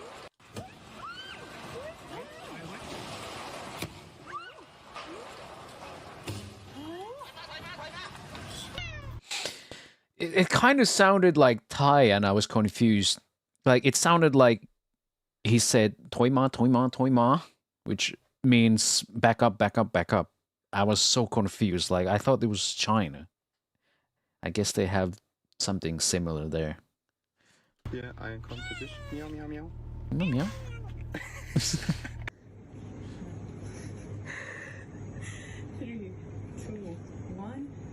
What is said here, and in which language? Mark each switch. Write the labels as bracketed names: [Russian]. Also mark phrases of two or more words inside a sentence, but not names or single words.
[English] It kind of sounded like Thai, and I was confused. Like, it sounded like he said [Thai] "ถอยมา ถอยมา ถอยมา," [English] which means back up, back up, back up. I was so confused. Like, I thought it was China. I guess they have something similar there. Yeah, I am competition. Meow meow meow. Meow meow. 3, 2, 1.